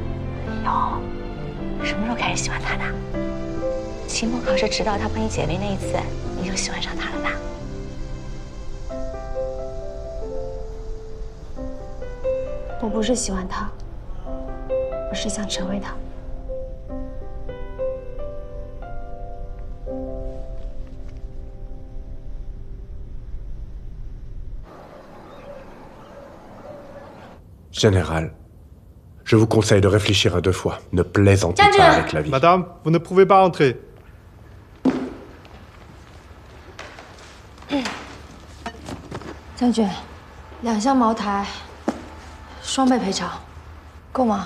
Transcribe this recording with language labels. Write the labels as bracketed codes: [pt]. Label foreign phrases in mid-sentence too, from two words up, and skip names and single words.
[zh] 有，什么时候开始喜欢他的？期末考试指导他帮你解围那一次，你就喜欢上他了吧？我不是喜欢他，我是想成为他。 [fr] Général, je vous conseille de réfléchir à 2 fois. Ne plaisantez pas avec la vie. Madame, vous ne pouvez pas entrer. [zh] 将军，2箱茅台，双倍赔偿，够吗？